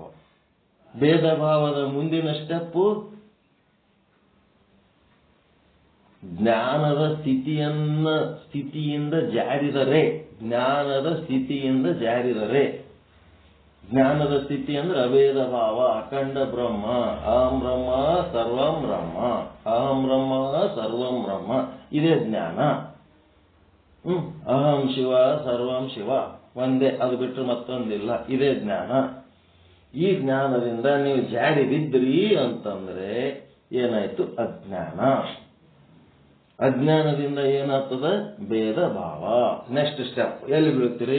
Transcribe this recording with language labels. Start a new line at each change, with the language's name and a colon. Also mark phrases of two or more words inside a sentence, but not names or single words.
Kannada: ಭೇದ ಭಾವದ ಮುಂದಿನ ಸ್ಟೆಪ್ಪು ಜ್ಞಾನದ ಸ್ಥಿತಿಯಿಂದ ಜಾರಿದರೆ. ಜ್ಞಾನದ ಸ್ಥಿತಿಯಿಂದ ಜಾರಿದರೆ. ಜ್ಞಾನದ ಸ್ಥಿತಿ ಅಂದ್ರೆ ಅಭೇದ ಭಾವ,
Sanskrit: ಅಖಂಡ ಬ್ರಹ್ಮ, ಅಹಂ ಬ್ರಹ್ಮ ಸರ್ವಂ ಬ್ರಹ್ಮ, ಅಹಂ ಬ್ರಹ್ಮ ಸರ್ವಂ ಬ್ರಹ್ಮ,
Kannada: ಇದೇ ಜ್ಞಾನ.
Sanskrit: ಅಹಂ ಶಿವ ಸರ್ವಂ ಶಿವ,
Kannada: ಒಂದೇ, ಅದು ಬಿಟ್ಟರೆ ಮತ್ತೊಂದಿಲ್ಲ. ಇದೇ ಜ್ಞಾನ. ಈ ಜ್ಞಾನದಿಂದ ನೀವು ಜಾರಿ ಬಿದ್ರಿ ಅಂತಂದ್ರೆ ಏನಾಯ್ತು? ಅಜ್ಞಾನ. ಅಜ್ಞಾನದಿಂದ ಏನಾಗ್ತದ? ಭೇದ ಭಾವ.
English: next step
Kannada: ಎಲ್ಲಿ ಬೀಳ್ತೀರಿ?